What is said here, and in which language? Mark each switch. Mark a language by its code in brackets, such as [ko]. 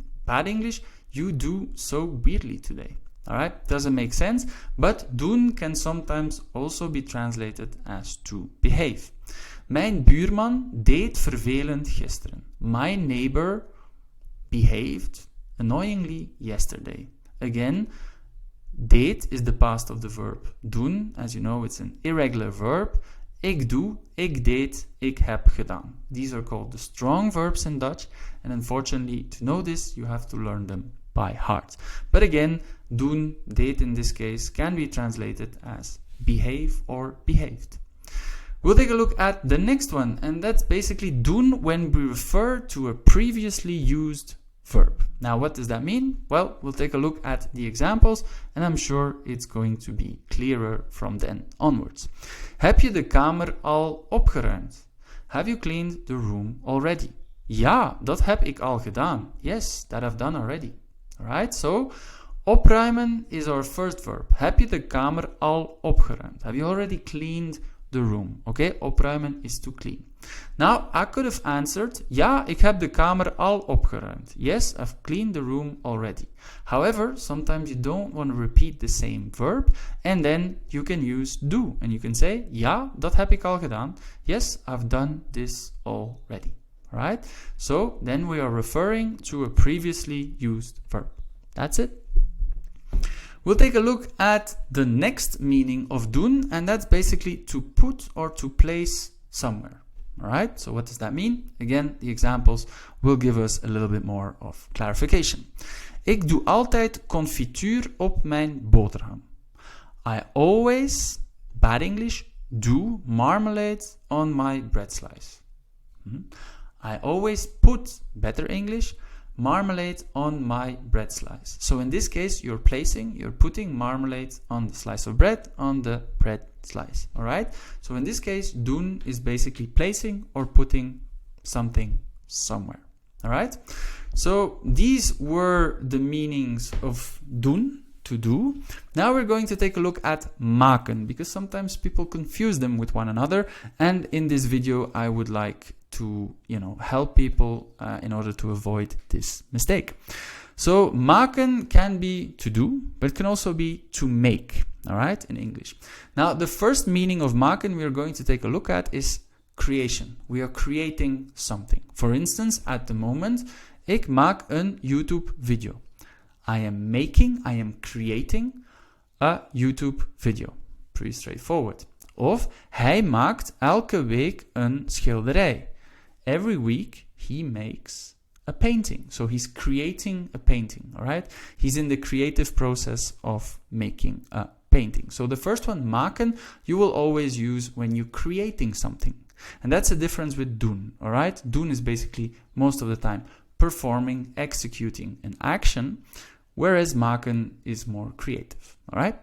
[en] Bad English, you do so weirdly today. Alright, doesn't make sense, but doen can sometimes also be translated as to behave. [nl] Mijn buurman deed vervelend gisteren. [en] My neighbor behaved annoyingly yesterday. Again, deed is the past of the verb doen. As you know, it's an irregular verb. [nl] Ik doe, ik deed, ik heb gedaan. [en] These are called the strong verbs in Dutch, and unfortunately, to know this, you have to learn them by heart. But again, doen, deed in this case, can be translated as behave or behaved. We'll take a look at the next one, and that's basically doen when we refer to a previously used verb. Now, what does that mean? Well, we'll take a look at the examples, and I'm sure it's going to be clearer from then onwards. [nl] Heb je de kamer al opgeruimd? [en] Have you cleaned the room already? [nl] Ja, dat heb ik al gedaan. [en] Yes, that I've done already. Alright, so opruimen is our first verb. [nl] Heb je de kamer al opgeruimd? [en] Have you already cleaned the room? Okay, opruimen is to clean. Now, I could have answered, [nl] ja, ik heb de kamer al opgeruimd. [en] Yes, I've cleaned the room already. However, sometimes you don't want to repeat the same verb, and then you can use do. And you can say, [nl] ja, dat heb ik al gedaan. [en] Yes, I've done this already. Right? So then we are referring to a previously used verb. That's it. We'll take a look at the next meaning of doen, and that's basically to put or to place somewhere. Alright, so what does that mean? Again, the examples will give us a little bit more of clarification. [nl] Ik doe altijd confituur op mijn boterham. [en] I always, bad English, do marmalade on my bread slice. I always put, better English, marmalade on my bread slice. So in this case, you're putting marmalade on the slice of bread on the bread slice. All right? So in this case, doen is basically placing or putting something somewhere. All right? So these were the meanings of doen, to do. Now we're going to take a look at maken, because sometimes people confuse them with one another, and in this video I would like to help people in order to avoid this mistake. So maken can be to do, but it can also be to make, all right, in English. Now the first meaning of maken we are going to take a look at is creation. We are creating something. For instance, at the moment, [nl] ik maak een YouTube video. [en] I am creating a YouTube video. Pretty straightforward. [nl] Of hij maakt elke week een schilderij. [en] Every week he makes a painting. So he's creating a painting, all right? He's in the creative process of making a painting. So the first one, maken, you will always use when you're creating something. And that's the difference with doen, all right? Doen is basically, most of the time, performing, executing an action, whereas maken is more creative, all right?